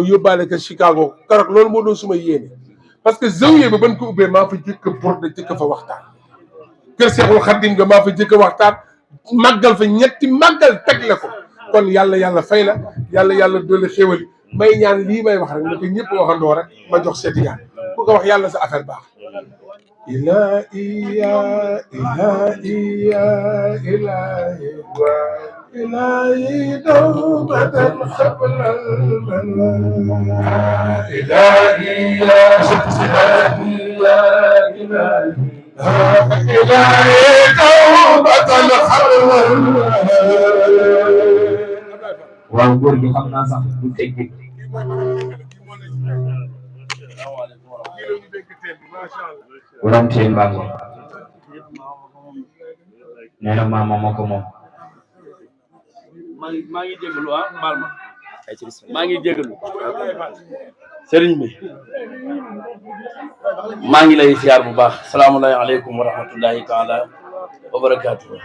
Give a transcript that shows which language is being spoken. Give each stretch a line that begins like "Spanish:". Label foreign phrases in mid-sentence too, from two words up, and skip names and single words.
Wolof: yóbbaale ko Chicago keroog loolu moo doon suma yéene
French: parce que
Wolof: zawiya ba ban ko ubbee maa fa jëkk a borde jëkk fa waxtaan kër Seexul Xadim nga maa fa jëkk a waxtaan màggal fa ñetti màggal teg la ko kon yàlla fay la yàlla doole xéwali may ñaan lii may wax rek na ko ñëpp waxandoo rek ma jox Cheikh Tidiane ku ko wax yàlla sa affaire baax
Arabic: إلهي توبة قبل المنام إلهي توبة قبل المنام
Wolof: waaw góor gi xam naa sax bu teggee borom teen baa ngoon nee na maama moo ko moom maa ngi jégalu baal ma maa ngi jégalu sëriñ bi maa ngi lay siyaar bu baax
Arabic: السلام عليكم ورحمة الله تعالى وبركاته